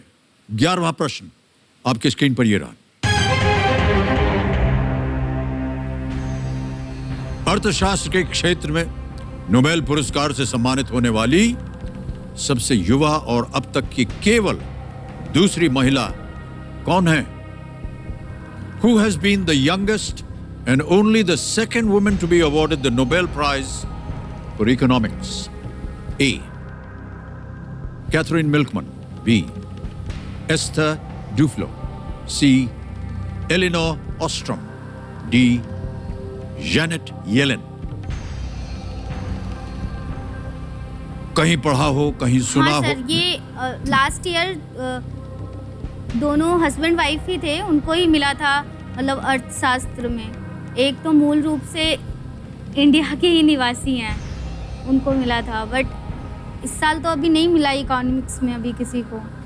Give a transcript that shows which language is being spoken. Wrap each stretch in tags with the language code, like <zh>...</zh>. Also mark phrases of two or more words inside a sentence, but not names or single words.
<hi>11वां प्रश्न आपकी स्क्रीन पर ये रहा। अर्थशास्त्र के क्षेत्र में नोबेल पुरस्कार से सम्मानित होने वाली सबसे युवा और अब तक की केवल दूसरी महिला कौन है?</hi> <en>Who has been the youngest and only the second woman to be awarded the Nobel Prize for Economics? A. Catherine Milkman. B. Esther Duflo. C. Elinor Ostrom. D. Janet Yellen.</en> <hi>कहीं पढ़ा हो, कहीं सुना हाँ हो। सर, ये</hi> <en>last year</en> <hi>दोनों</hi> <en>husband wife</en> <hi>ही थे, उनको ही मिला था, मतलब अर्थशास्त्र में। एक तो मूल रूप से इंडिया के ही निवासी हैं, उनको मिला था, बट इस साल तो अभी नहीं मिला इकोनॉमिक्स में अभी किसी को।</hi>